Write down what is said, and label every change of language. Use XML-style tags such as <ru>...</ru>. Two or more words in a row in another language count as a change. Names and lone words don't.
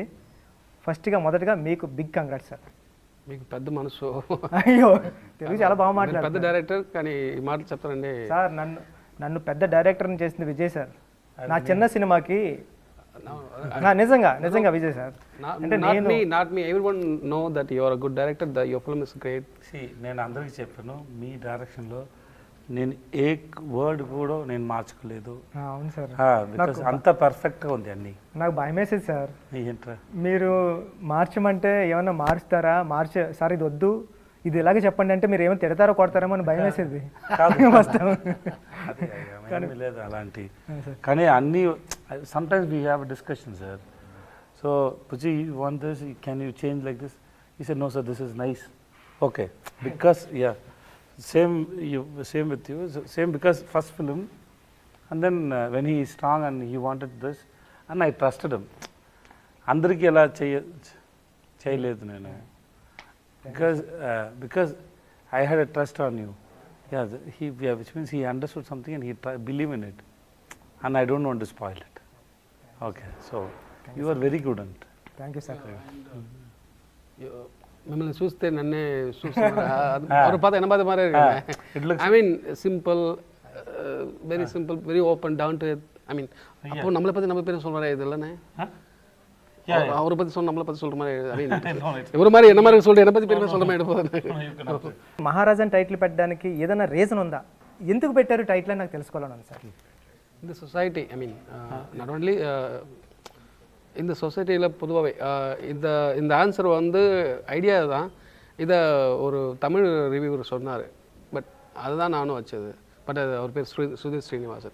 <te>మొదటగా మీకు</te> <en>big congrats</en> <te>సార్. మీకు పెద్ద మనసు. అయ్యో తెలుగు చాలా బాగా మాట్లాడారు. పెద్ద డైరెక్టర్ కానీ ఈ మాటలు చెప్తారండి సార్. నన్ను పెద్ద డైరెక్టర్ని చేసింది విజయ్ సార్. నా చిన్న సినిమాకి నిజంగా విజయ్ సార్.</te> <en>అంటే not me everyone know that you are a good director, that your film is great.</en> <te>నేను అందరికీ చెప్పాను, మీ డైరెక్షన్లో నేను ఏ వర్డ్ కూడా నేను మార్చుకోలేదు. అవును సార్, అంత పర్ఫెక్ట్గా ఉంది అన్ని. నాకు భయం వేసేది సార్, ఏంట్రా మీరు మార్చమంటే ఏమన్నా మారుస్తారా, సార్ ఇది వద్దు, ఇది ఇలాగే చెప్పండి అంటే మీరు ఏమైనా తిడతారో కొడతారేమో అని భయం వేసేది. లేదు అలాంటి, కానీ అన్నీ</te> <en>sometimes we have discussion sir. so Puchi want this, can you change like this? he said no sir, this is nice. okay, because same with you, same because first film, and then when he is strong and he wanted this and I trusted him.</en> <te>అందరికీ ఎలా చేయలేదు నేను,</te> <en>because I had a trust on you. Which means he understood something and he believed in it, and I don't want to spoil it. Okay, so you are very good at it. Thank you sir.</en> <te>మిమ్మల్ని చూస్తే నన్నే చూస్తున్నారు. పాత ఎనభై మారే.</te> <en>I mean simple, very simple, very open, down to earth. I mean</en> <ta>அப்போ நம்மளை பற்றி நம்ம பேர் சொல்கிற இது இல்லைண்ணே, அவரை பற்றி சொன்ன நம்மளை பற்றி சொல்கிற மாதிரி.</ta> <en>I mean</en> <te>ఎవరి మరి</te> <ta>என்ன மாதிரி சொல்கிற என்னை பற்றி పేరు சொல்கிற மாதிரி எடுப்போம்.</ta> <te>మహారాజ్ అని టైటిల్ పెట్టడానికి ఏదైనా రీజన్ ఉందా? ఎందుకు పెట్టారు టైటిల్ అని నాకు తెలుసుకోవాలని సార్.</te> <ta>இந்த சொசைட்டி,</ta> <en>I mean not only</en> <ta>இந்த சொசைட்டியில் பொதுவாகவே இந்த ஆன்சர் வந்து ஐடியா தான். இதை ஒரு தமிழ் ரிவ்யூவர் சொன்னார், பட் அதுதான் நானும் வச்சது. பட் அது அவர் பேர் சுதீர் ஸ்ரீனிவாசன்.</ta>